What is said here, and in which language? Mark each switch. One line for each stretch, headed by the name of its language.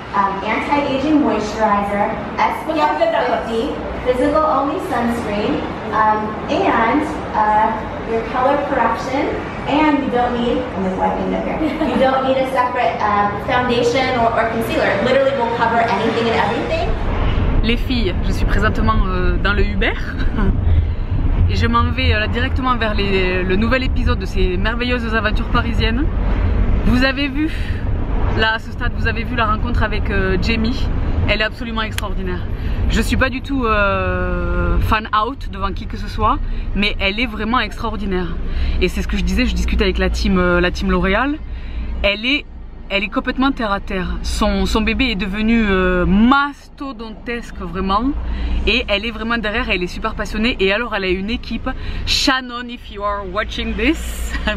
English: Anti-aging moisturizer, SPF 50, physical only sunscreen, and your color correction. And you don't need, I'm just wiping it up here, you don't need a separate foundation or concealer. It literally will cover anything and everything.
French: Les filles, je suis présentement dans le Uber et je m'en vais directement vers le nouvel épisode de ces merveilleuses aventures parisiennes. Vous avez vu, là à ce stade, vous avez vu la rencontre avec Jamie. Elle est absolument extraordinaire. Je suis pas du tout fan out devant qui que ce soit, mais elle est vraiment extraordinaire. Et c'est ce que je disais, je discutais avec la team L'Oréal. Elle est complètement terre à terre. Son bébé est devenu mastodontesque vraiment, et elle est vraiment derrière. Elle est super passionnée. Et alors elle a une équipe.
English: Shannon, if you are watching this.